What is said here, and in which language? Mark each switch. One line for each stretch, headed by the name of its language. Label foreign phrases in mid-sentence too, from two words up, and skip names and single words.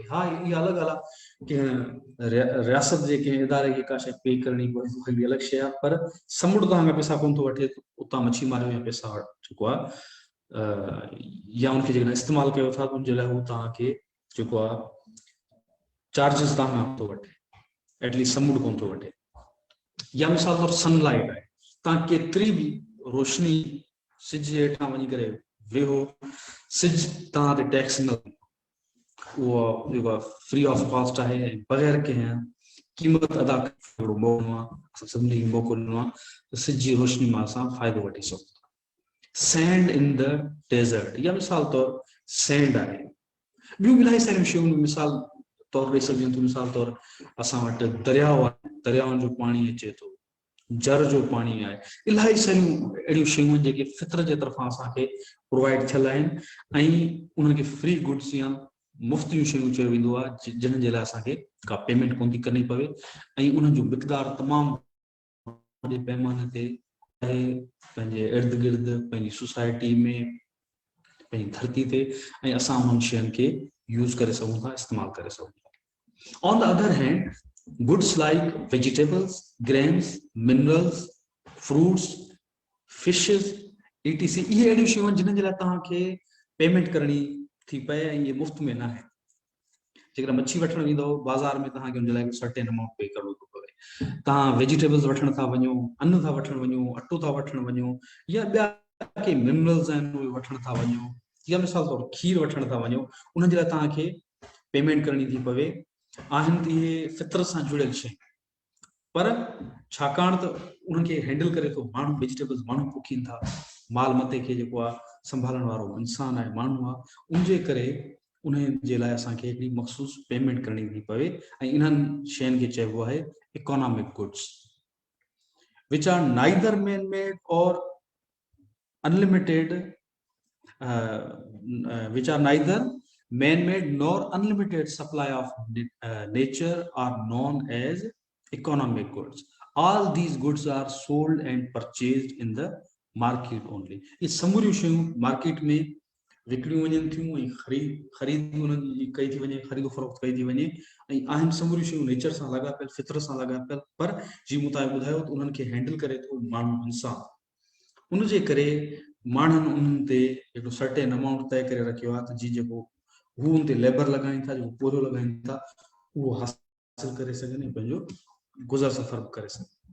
Sindhi: हा, इहा अलॻि ॻाल्हि आहे कंहिं रियासत जे कंहिं इदारे खे का शइ पे करणी पवे, उहा बि अलॻि शइ आहे, पर समुंड तव्हांखां पैसा कोन थो वठे, उतां मच्छी मारियो या पैसा जेको आहे या उनखे जेकॾहिं इस्तेमालु कयो था त उनजे लाइ उहो तव्हांखे जेको आहे चार्जिस तव्हां थो वठे, एटलीस्ट समुंड कोन थो वठे। या मिसाल तौर सनलाइट है, तव्हां केतिरी बि रोशनी सिज जे हेठां वञी करे वेहो, सिज तव्हां ते टैक्स न, उहो जेको आहे
English: free of cost
Sindhi: आहे, बग़ैर कंहिं क़ीमत अदा करणो मौक़ो आहे, असां सभिनी खे मौक़ो ॾिनो आहे त सिज जी रोशनी मां असां फ़ाइदो वठी सघूं था।
English: sand in the desert,
Sindhi: या मिसाल तौर सैंड आहे। ॿियूं बि इलाही सारियूं शयूं मिसाल तौर ॾेई सघजनि थियूं। मिसाल तौर असां वटि दरियाउ आहे, दरियाउनि जो पाणी अचे थो, जर जो पाणी आहे, इलाही सारियूं अहिड़ियूं शयूं आहिनि जेके फितर जे तरफ़ां असांखे प्रोवाइड थियल आहिनि ऐं उन्हनि खे
English: free goods
Sindhi: या मुफ़्त जूं शयूं चयो वेंदो आहे, जिन्हनि जे लाइ असांखे का पेमेंट कोन थी करणी पवे ऐं उन्हनि जो मिक़दार तमामु वॾे पैमाने ते आहे, पंहिंजे इर्द गिर्द, पंहिंजी सोसाइटी में, पंहिंजी धरती ते, ऐं असां उन्हनि शयुनि खे यूज़ करे सघूं था, इस्तेमालु करे सघूं था।
English: on the other hand, goods like vegetables, grains, minerals, fruits, fishes, etc,
Sindhi: इहे अहिड़ियूं शयूं आहिनि जिन्हनि जे लाइ तव्हांखे पेमेंट करणी थी पए ऐं इहे मुफ़्त में न आहे। जेकॾहिं मच्छी वठणु वेंदव बाज़ार में, तव्हांखे हुन लाइ
English: certain amount
Sindhi: पे करणो थो पवे। तव्हां वेजिटेबल्स वठण था वञो, अन्न था वठणु वञो, अटो था वठणु वञो, या ॿिया के मिनरल्स आहिनि उहे वठण था वञो, या मिसाल तौर खीर वठण था वञो, उन्हनि जे लाइ तव्हांखे पेमेंट करणी थी पवे। आहिनि त इहे फितर सां जुड़ियल शयूं, पर छाकाणि त उन्हनि खे हैंडल करे थो माण्हू, वेजिटेबल्स माण्हू पोखीनि था, माल मते खे जेको आहे संभालण वारो इंसान आहे, माण्हू आहे, उनजे करे उन्हनि जे लाइ असांखे हिकिड़ी मख़सूस पेमेंट करणी थी पवे ऐं इन्हनि शयुनि खे चइबो आहे
English: economic goods, which are neither man made or unlimited, which are neither man-made nor unlimited supply of nature, are known as economic goods. All these goods are sold and purchased in the market only.
Sindhi: ये समूरियूं शयूं मार्केट में विकिणियूं वञनि थियूं ऐं ख़रीद उन्हनि जी कई थी वञे, ख़रीदो फ़रोख़्त कई थी वञे, ऐं आहिनि समूरियूं शयूं नेचर सां लाॻापियल, फितर सां लाॻापियल, पर जीअं मूं तव्हांखे ॿुधायो त उन्हनि खे हैंडल करे थो माण्हू, इंसान। उनजे करे माण्हुनि उन्हनि ते हिकिड़ो
English: certain amount
Sindhi: तय करे रखियो आहे त जी जेको हू उन ते लेबर लॻाइनि था, जेको पोरो लॻाइनि था, उहो हासिल करे सघनि ऐं पंहिंजो गुज़र सफ़र करे सघनि।